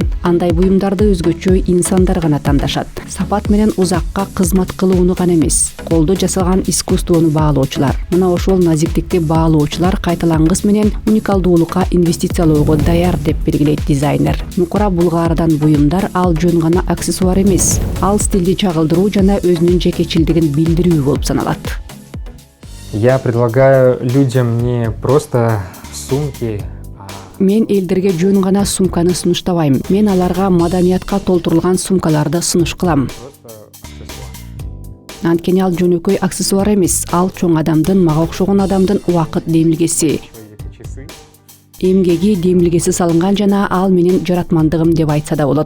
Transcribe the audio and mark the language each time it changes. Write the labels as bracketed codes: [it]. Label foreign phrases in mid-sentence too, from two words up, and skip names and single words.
[ky] Андай буюмдарды өзгөчө инсандар гана тандашат. Сапат менен узакка кызмат кылууну гана эмес, колдо жасалган искусствону баалоочулар. Мына ошол назиктикти баалоочулар кайталангыс менен уникалдуулукка инвестициялоого даяр деп белгилейт дизайнер. Нукура булгаардан буюмдар ал жөн гана аксессуар эмес. Ал стилди чагылдыруу жана өзүнүн жекечилдигин билдирүү болуп саналат. [ru] Я предлагаю людям не просто сумки. [ky] Мен элдерге жөн гана сумканы сунуштабайм. Мен аларга маданиятка толтурулган сумкаларды сунуш кылам. Анткени ал жөнөкөй аксессуар эмес, ал чоң адамдын, мага окшогон адамдын убакыт демилгеси. Эмгеги демилгеси салынган жана ал менин жаратмандыгым деп айтса да болот.